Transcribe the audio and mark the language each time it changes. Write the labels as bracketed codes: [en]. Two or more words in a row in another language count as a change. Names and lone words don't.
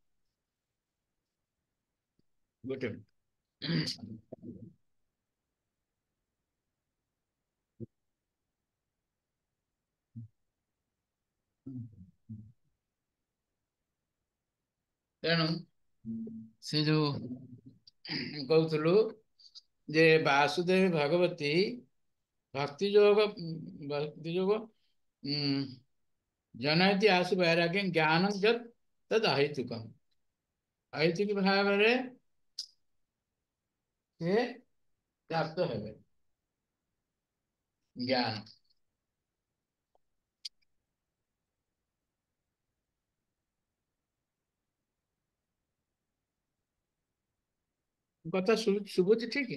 [or] ଗୋଟେ ତେଣୁ ସେ ଯୋଉ କହୁଥିଲୁ ଯେ [sa] वासुदेव भगवती भक्ति योग जनयति आसु वैराग्यं ज्ञानं यत् तद् अहैतुकम्। [or] अहैतुक भाବରେ ସେ ପ୍ରାପ୍ତ ହେବେ ଜ୍ଞାନ। କଥା ଶୁଭୁଛି ଠିକ?